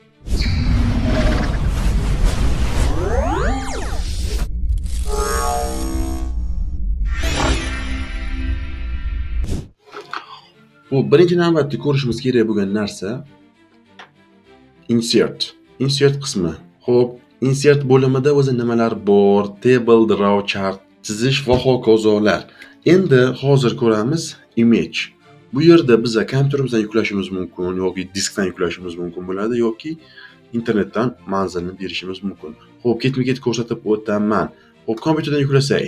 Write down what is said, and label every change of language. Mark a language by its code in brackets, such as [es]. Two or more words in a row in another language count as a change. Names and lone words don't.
[uz] Bu birinchi navbatda ko'rishimiz kerak bo'lgan narsa Insert qismi. Xo'p, insert bo'limida o'zi nimalar bor? [en] Table, draw, chart, [uz] chizish va hokazolar. Endi hozir ko'ramiz image. Bu yerda biz kompyuterimizdan yuklashimiz mumkin yoki diskdan yuklashimiz mumkin bo'ladi yoki internetdan manzilni berishimiz mumkin. Xo'p, ketma-ket ko'rsatib o'taman. Xo'p, kompyuterdan yuklasak.